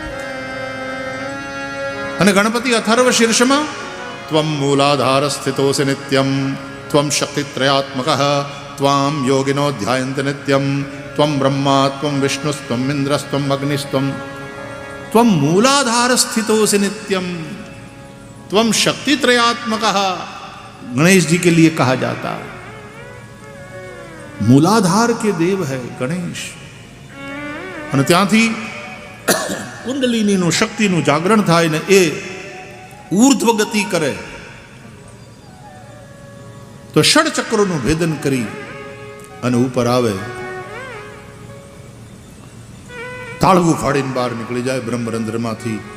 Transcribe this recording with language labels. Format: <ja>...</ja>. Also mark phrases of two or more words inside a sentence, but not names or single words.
<gu>અને ગણપતિ અથર્વ શીર્ષમાં</gu> <sa>ત્વમ મૂલાધાર સ્થિતોસि નિત્યમ ત્વમ શક્તિત્રયાત્મક ત્વામ યોગિનો ધ્યાયન્ત નિત્યમ ત્વમ બ્રહ્મા ત્વમ વિષ્ણુસ્ત્વમ ઇન્દ્રસ્ત્વમ અગ્નિસ્ત્વમ ત્વમ મૂલાધાર સ્થિતોસि नित्यम त्वम शक्तित्रयात्मक.</sa> <hi>गणेश जी के लिए कहा जाता, मूलाधार के देव है गणेश.</hi> <gu>અને ત્યાંથી કુંડલિનીનું શક્તિનું જાગરણ થાય ને એ ઊર્ધ્વ ગતિ કરે તો ષડચક્રોનું ભેદન કરી અને ઉપર આવે, તાળવું ફાડીને બહાર નીકળી જાય બ્રહ્મરંધ્રમાંથી.</gu>